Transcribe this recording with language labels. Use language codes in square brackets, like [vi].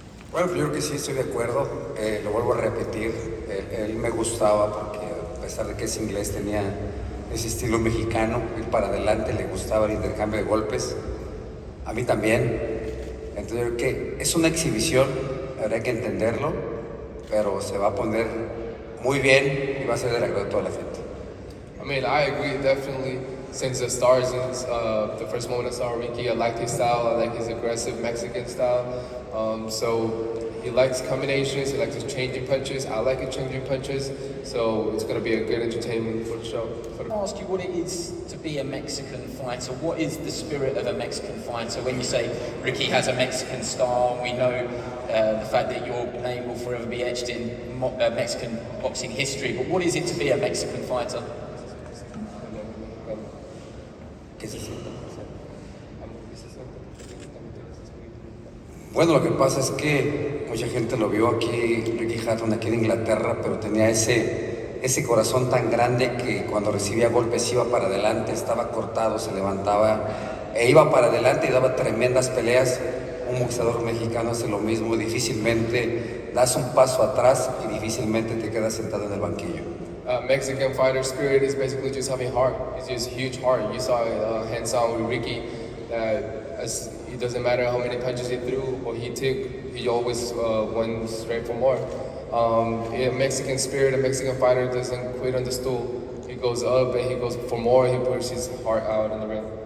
[es] Bueno, yo creo que sí estoy de acuerdo, lo vuelvo a repetir, él me gustaba porque a pesar de que es inglés tenía ese estilo mexicano, ir para adelante, le gustaba el intercambio de golpes, a mí también. Entonces yo creo que es una exhibición, habría que entenderlo, pero se va a poner muy bien y va a ser del agrado de toda la gente. [en] I mean, I agree, definitely. Since the start, since the first moment I saw Ricky, I liked his style, I like his aggressive Mexican style. So he likes combinations, he likes his changing punches, I like his changing punches, so it's going to be a good entertainment for the show. I'll ask you what it is to be a Mexican fighter. What is the spirit of a Mexican fighter? When you say Ricky has a Mexican style, we know the fact that your name will forever be etched in Mexican boxing history, but what is it to be a Mexican fighter? [es] Bueno, lo que pasa es que mucha gente lo vio aquí, Ricky Hatton aquí en Inglaterra, pero tenía ese corazón tan grande que cuando recibía golpes iba para adelante, estaba cortado, se levantaba e iba para adelante y daba tremendas peleas. Un boxeador mexicano hace lo mismo, difícilmente das un paso atrás y difícilmente te quedas sentado en el banquillo. [en] Mexican fighter spirit is basically just having heart. It's just huge heart. You saw it hands-on with Ricky. It doesn't matter how many punches he threw or he took, he always went straight for more. A Mexican spirit, a Mexican fighter doesn't quit on the stool. He goes up and he goes for more, he puts his heart out in the ring.